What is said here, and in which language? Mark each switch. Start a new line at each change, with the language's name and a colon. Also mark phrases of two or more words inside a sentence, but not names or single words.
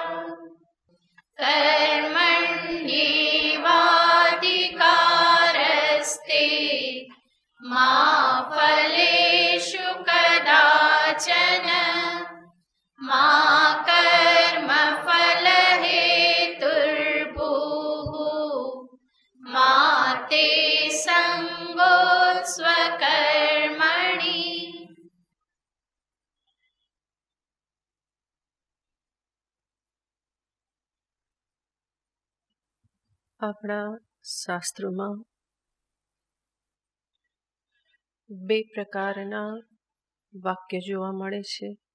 Sanskrit: कर्मण्येवाधिकारस्ते मा फलेषु कदाचन मा कर्मफलहेतुर्भूः मा ते संगोऽस्त्वकर्मणि।
Gujarati: આપણા શાસ્ત્રોમાં બે પ્રકારના વાક્ય જોવા મળે છે.